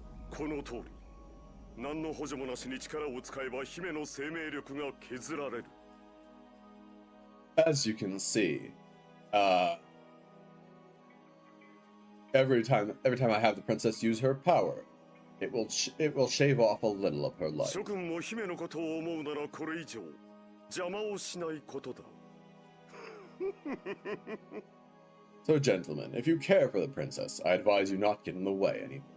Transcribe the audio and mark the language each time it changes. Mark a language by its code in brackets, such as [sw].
[ja] この通り、何の補助もなしに力を使えば姫の生命力が削られる。 [en] As you can see, every time I have the princess use her power, it will shave off a little of her life. [ja] 諸君も姫のことを思うならこれ以上邪魔をしないことだ。 [en] So, gentlemen, if you care for the princess, I advise you not get in the way anymore.